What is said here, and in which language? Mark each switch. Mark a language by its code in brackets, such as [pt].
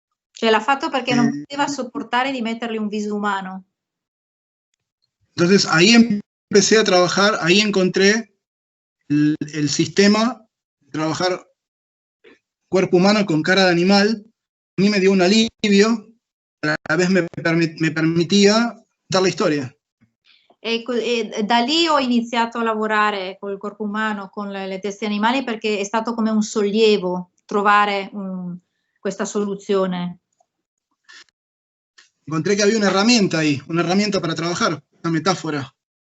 [it] Cioè l'ha fatto perché non poteva sopportare di metterle un viso umano. [es] Entonces ahí empecé a trabajar, ahí encontré el sistema de trabajar cuerpo humano con cara de animal. A mí me dio un alivio, a la vez me permitía contar la storia. [it] E da lì ho iniziato a lavorare col corpo umano, con le teste animali, perché è stato come un sollievo trovare questa soluzione. [es] Encontré que había una herramienta ahí, una herramienta para trabajar, una metáfora.